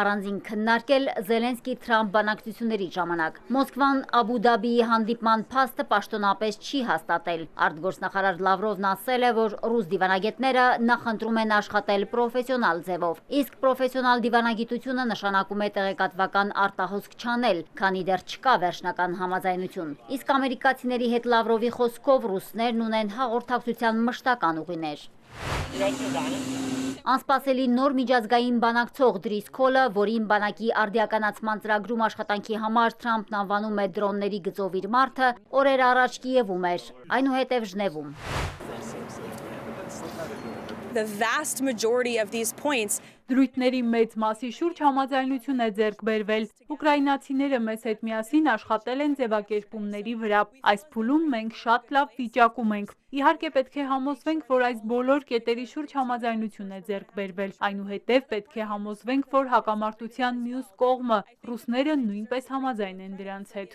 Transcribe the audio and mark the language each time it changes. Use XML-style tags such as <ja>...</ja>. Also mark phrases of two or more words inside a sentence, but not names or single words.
<hy>առանձին քննարկել Զելենսկի-Թրամփ բանակցությունների ժամանակ։ Մոսկվան Աբու Դաբիի հանդիպման փաստը պաշտոնապես չի հաստատել։ Արտգործնախարար Լավրովն ասել է, որ ռուս դիվանագետները նախընտրում են աշխատել պրոֆեսիոնալ ձևով, իսկ պրոֆեսիոնալ դիվանագիտությունը նշանակում է տեղեկատվական արտահոսք չանել, քանի դեռ չկա վերջնական համաձայնություն։ Իսկ ամերիկացիների հետ Լավրովի խոսքով ռուսներն ունեն հաղորդակցության մշտական ուղիներ։ Անսպասելի նոր միջազգային բանակցող Դրիսքոլը, որին բանակի արդիականացման ծրագրում աշխատանքի համար Թրամփն անվանում է դրոնների գծով իր մարդը, օրեր առաջ Կիևում էր, այնուհետև Ժնևում։</hy> <en>The vast majority of these points</en> <hy>Դրույթների մեծ մասի շուրջ համաձայնություն է ձեռք բերվել։ Ուկրաինացիները մեզ հետ միասին աշխատել են ձևակերպումների վրա։ Այս փուլում մենք շատ լավ վիճակում ենք։ Իհարկե պետք է համոզվենք, որ այս բոլոր կետերի շուրջ համաձայնություն է ձեռք բերվել։ Այնուհետև պետք է համոզվենք, որ հակամարտության մյուս կողմը ռուսները նույնպես համաձայն են դրանց հետ։</hy>